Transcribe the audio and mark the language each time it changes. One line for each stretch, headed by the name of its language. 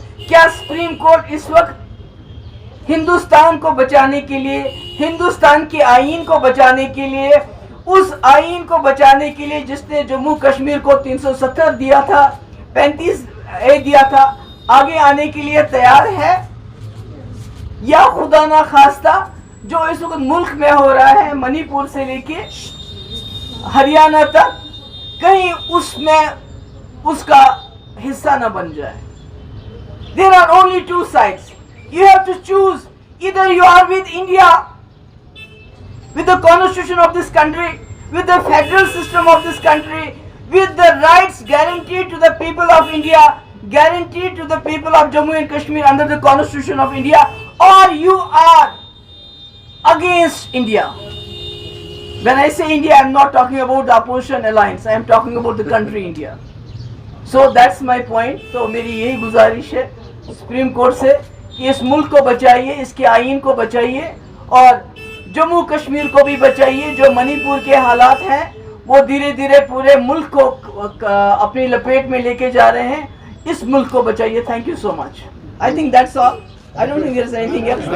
Hindi: क्या supreme court इस वक्त हिंदुस्तान को बचाने के लिए, हिंदुस्तान के आईन को बचाने के लिए, उस आईन को बचाने के लिए जिसने जम्मू कश्मीर को 370 दिया था, 35A दिया था, आगे आने के लिए तैयार है? या खुदा ना खास्ता जो इस वक्त मुल्क में हो रहा है, मणिपुर से लेके हरियाणा तक, कहीं उसमें उसका हिस्सा न बन जाए।
English: There are only two sides. You have to choose. Either you are with India, with the constitution of this country, with the federal system of this country, with the rights guaranteed to the people of India, guaranteed to the people of Jammu and Kashmir under the constitution of India, or you are against India. When I say India, I am not talking about the opposition alliance. I am talking about the country India. So that's my point.
Hindi: तो मेरी यही गुजारिश है supreme court से कि इस मुल्क को बचाइए, इसके आईन को बचाइए, और जम्मू कश्मीर को भी बचाइए। जो मणिपुर के हालात हैं वो धीरे धीरे पूरे मुल्क को अपनी लपेट में लेके जा रहे हैं। इस मुल्क को बचाइए।
English: Thank you so much. I think that's all. I don't think there is anything else.